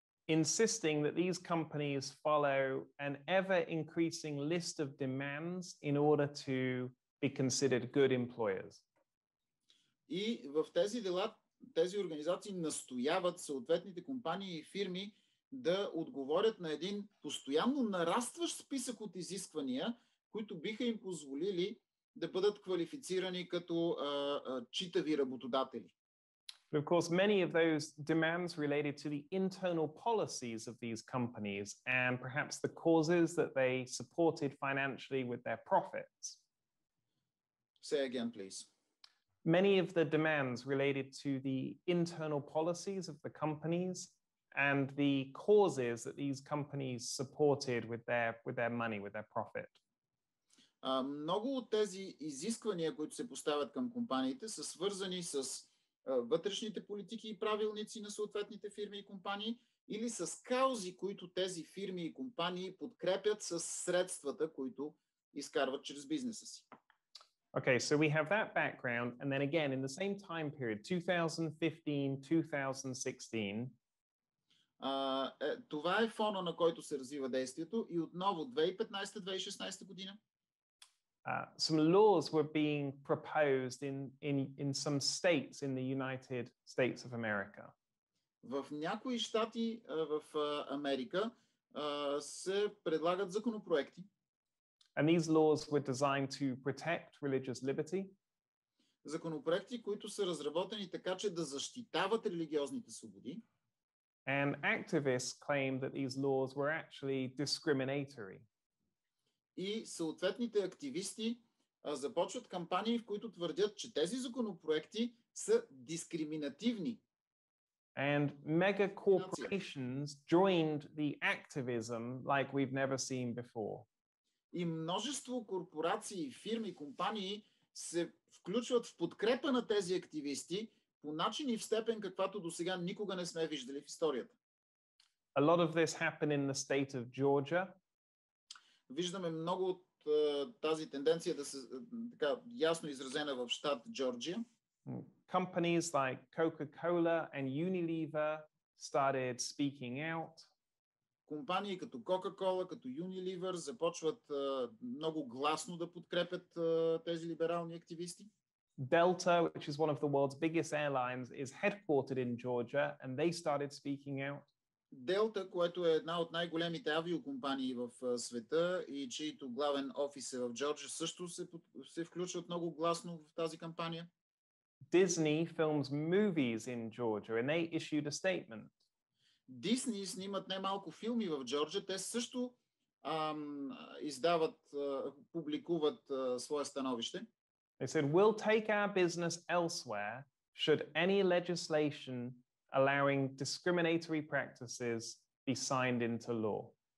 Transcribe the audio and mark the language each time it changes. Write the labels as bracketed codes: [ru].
[en] Insisting that these companies follow an ever-increasing list of demands in order to be considered good employers. [bg] И в тези дела, тези организации настояват съответните компании и фирми да отговорят на един постоянно нарастващ списък от изисквания, които биха им позволили да бъдат квалифицирани като читави работодатели. [en] But of course, many of those demands related to the internal policies of these companies and perhaps the causes that they supported financially with their profits. Say again, please. Many of the demands related to the internal policies of the companies and the causes that these companies supported with their money, with their profit. [bg] Много от тези изисквания, които се поставят към компаниите, са свързани с вътрешните политики и правилници на съответните фирми и компании или с каузи, които тези фирми и компании подкрепят с средствата, които изкарват чрез бизнеса си. [en] Okay, so we have that background, and then again, in the same time period, 2015-2016, [bg] това е фона, на който се развива действието и отново 2015-2016 година. [en] Some laws were being proposed in some states in the United States of America. [bg] В някои щати в Америка се предлагат законопроекти. [en] And these laws were designed to protect religious liberty. [bg] Законопроекти, които са разработени така, че да защитават религиозните свободи. [en] And activists claimed that these laws were actually discriminatory. [bg] И съответните активисти започват кампании, в които твърдят, че тези законопроекти са дискриминативни. [en] And mega corporations joined the activism like we've never seen before. [bg] И множество корпорации, фирми, компании се включват в подкрепа на тези активисти по начин и в степен, каквато до сега никога не сме виждали в историята. [en] A lot of this happened in the state of Georgia. [bg] Виждаме много от тази тенденция да се така ясно изразена в щат Джорджия. [en] Companies like Coca-Cola and Unilever started speaking out. [bg] Компании като Coca-Cola, като Unilever започват много гласно да подкрепят тези либерални активисти. [en] Delta, which is one of the world's biggest airlines, is headquartered in Georgia, and they started speaking out. [bg] Delta, което е една от най-големите авиокомпании в света и чието главен офис е в Джорджия, също се включват много гласно в тази кампания. [en] Disney films movies in Georgia, and they issued a statement. [bg] Disney снимат немалко филми в Джорджия. Те също издават, публикуват свое становище. [en] They said, we'll take our business elsewhere should any legislation allowing discriminatory practices be signed into law.